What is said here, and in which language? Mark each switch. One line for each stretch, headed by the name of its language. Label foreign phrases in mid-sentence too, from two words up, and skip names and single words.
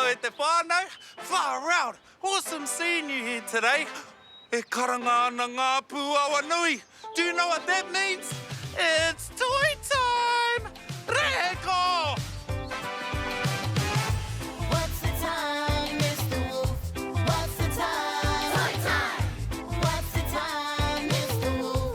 English: whānau. Far out. Awesome seeing you here today.
Māori: E karanga ana ngā pūawa nui.
English: Do you know what that means? It's toy time! Reko! What's the time, Mr. Wolf? What's the time? Toy time! What's the time, Mr. Wolf?